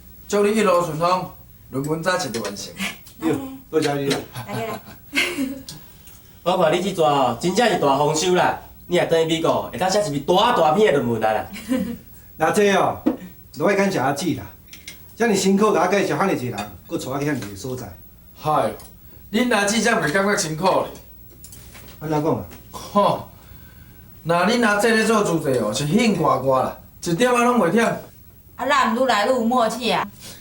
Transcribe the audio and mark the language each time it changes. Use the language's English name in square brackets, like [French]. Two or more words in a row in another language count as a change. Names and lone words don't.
[Min Nan Chinese] 祝你一路顺风，论文早一就完成。哟，多谢你啦。大家来。我看你这段哦，真正是大丰收啦！你若转去美国，会当写一篇大篇的论文来啦。那这哦，都爱感谢阿姊啦，遮尔辛苦甲我介绍遐尼济人，搁带我去遐尼个所在。嗨，恁阿姊才袂感觉辛苦咧。安怎讲啊？吼，那恁阿姊咧做主持哦，是兴挂挂啦，一点仔拢袂忝。啊，咱愈来愈有默契啊！